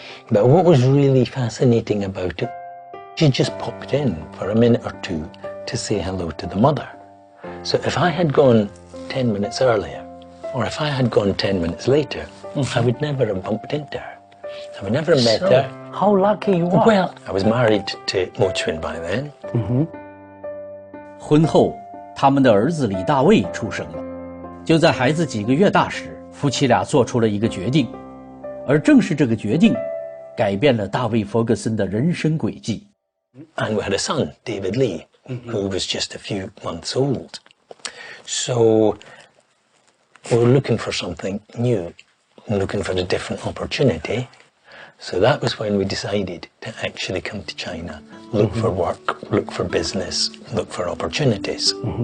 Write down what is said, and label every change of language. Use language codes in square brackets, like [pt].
[en] But what was really fascinating about it, she just popped in for a minute or two to say hello to the mother. So if I had gone 10 minutes earlier, or if I had gone 10 minutes later, I would never have bumped into her. So we never met her. How lucky you are. Well, I was married to Mo Chun by then. [zh] 婚后，他们的儿子李大卫出生了。就在孩子几个月大时，夫妻俩做出了一个决定，而正是这个决定，改变了大卫·弗格森的人生轨迹。 [en] And we had a son, David Lee, who was just a few months old. So we were looking for something new, looking for a different opportunity. So that was when we decided to actually come to China, look for work, look for business, look for opportunities.